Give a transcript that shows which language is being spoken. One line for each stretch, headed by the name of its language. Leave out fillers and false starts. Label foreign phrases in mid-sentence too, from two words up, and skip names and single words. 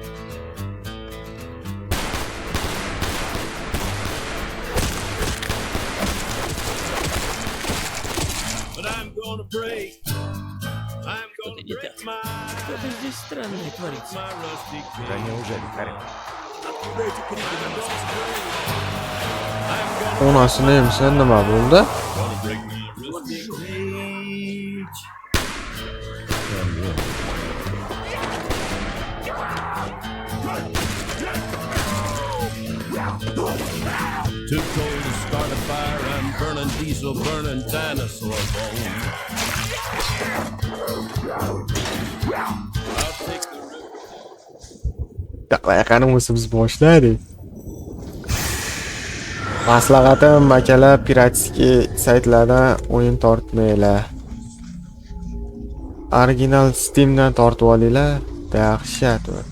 Russian: Что-то не так. Что-то здесь странное творится. Да неужели, Хорек?
Uzbek: Onasini emsa nima bo'ldi?
English: Too cold to start a fire, I'm burning diesel, burning dinosaur bones. I'll take the
Uzbek: Qanimiz biz boshladik. Maslahatim akalar piratskiy saytlardan o'yin tortmanglar. Original Steamdan tortib olinglar. Dahshat.